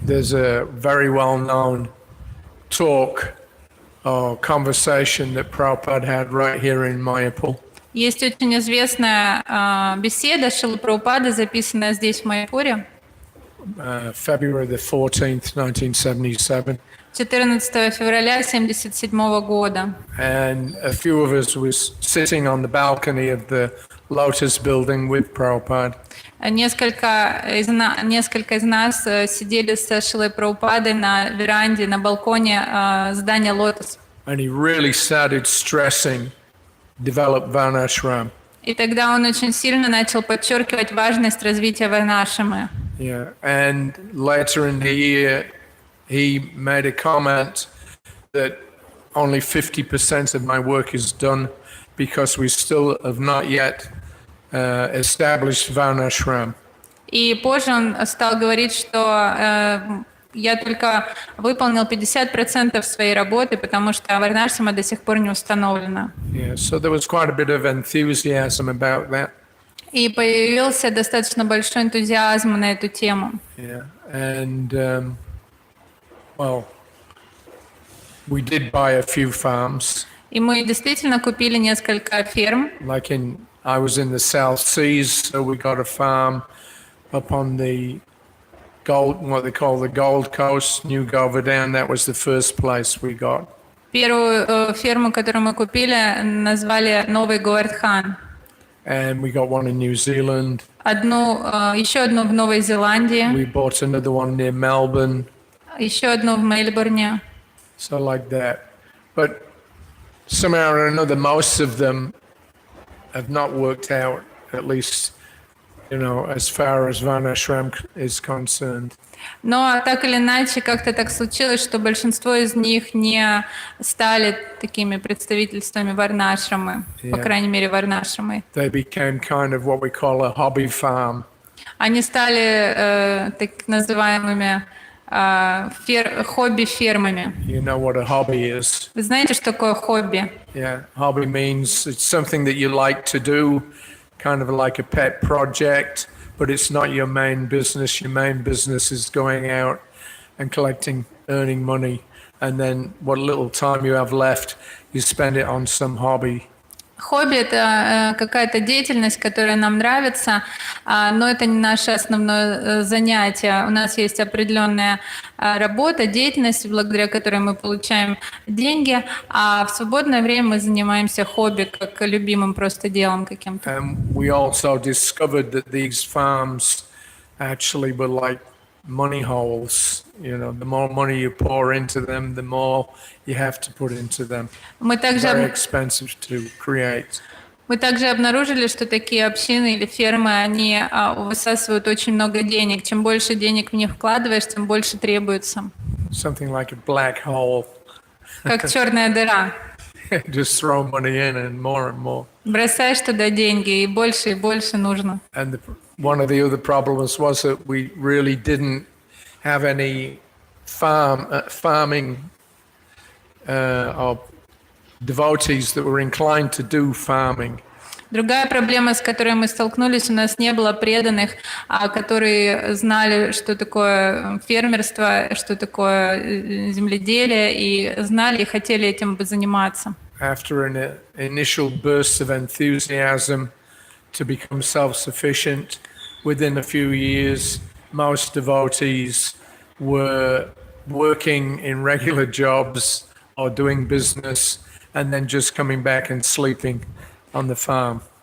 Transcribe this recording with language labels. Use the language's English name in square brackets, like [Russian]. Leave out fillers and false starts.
[English] There's a very well-known talk or conversation that Prabhupada had right here in Mayapur. [Russian] Есть очень известная беседа Шрилы Прабхупады, записанная здесь, в Майяпуре. [English] February the 14th, 1977. [Russian] 14 февраля 1977 года. [English] And a few of us was sitting on the balcony of the Lotus building with Prabhupada. [Russian] Несколько из нас сидели со Шрилой Прабхупадой на веранде, на балконе здания Лотос. [English] And he really started stressing develop Varnashram. [Russian] И тогда он очень сильно начал подчеркивать важность развития Варнашрамы. [English] Yeah, and later in the year, he made a comment that only 50% of my work is done because we still have not yet established Varnashram. [Russian] И позже он стал говорить, что я только выполнил 50% своей работы, потому что Варнашрама до сих пор не установлена. [English] Yeah, so there was quite a bit of enthusiasm about that. [Russian] И появился достаточно большой энтузиазм на эту тему. [English] Yeah, and well, we did buy a few farms. [Russian] И мы действительно купили несколько ферм. [English] Like I was in the South Seas, so we got a farm up on the what they call the Gold Coast, New Govardhan. That was the first place we got. [Russian] Первую ферму, которую мы купили, назвали Новый Говардхан. [English] And we got one in New Zealand. [Russian] Еще одну в Новой Зеландии, [English] We bought another one near Melbourne. [Russian] еще одну в Мельбурне. [English] So like that. But somehow or another, most of them have not worked out, at least, as far as Varnashrama is concerned. [Russian] Но так или иначе, как-то так случилось, что большинство из них не стали такими представительствами Варнашрамы, по крайней мере, Варнашрамой. [English] They became kind of what we call a hobby farm. [Russian] Они стали так называемыми хобби-фермами. [English] You know what a hobby is? [Russian] Вы знаете, что такое хобби? [English] Yeah, hobby means it's something that you like to do, kind of like a pet project, but it's not your main business. Your main business is going out and collecting, earning money, and then what little time you have left, you spend it on some hobby. [Russian] Хобби – это какая-то деятельность, которая нам нравится, но это не наше основное занятие. У нас есть определенная работа, деятельность, благодаря которой мы получаем деньги, а в свободное время мы занимаемся хобби, как любимым просто делом каким-то. [English] And we also discovered that these farms actually were like money holes. The more money you pour into them, the more you have to put into them. Very expensive to create. [Russian] Мы также обнаружили, что такие общины или фермы, они высасывают очень много денег. Чем больше денег в них вкладываешь, тем больше требуется. [English] Something like a black hole. [Russian] Как черная дыра. [English] Just throw money in and more. [Russian] Бросаешь туда деньги, и больше нужно. [English] And one of the other problems was that we really didn't have any farming or devotees that were inclined to do farming. [Russian] Другая проблема, с которой мы столкнулись, у нас не было преданных, которые знали, что такое фермерство, что такое земледелие, и знали и хотели этим заниматься. [English] After an initial burst of enthusiasm to become self-sufficient, within a few years, most devotees were working in regular jobs or doing business and then just coming back and sleeping on the farm.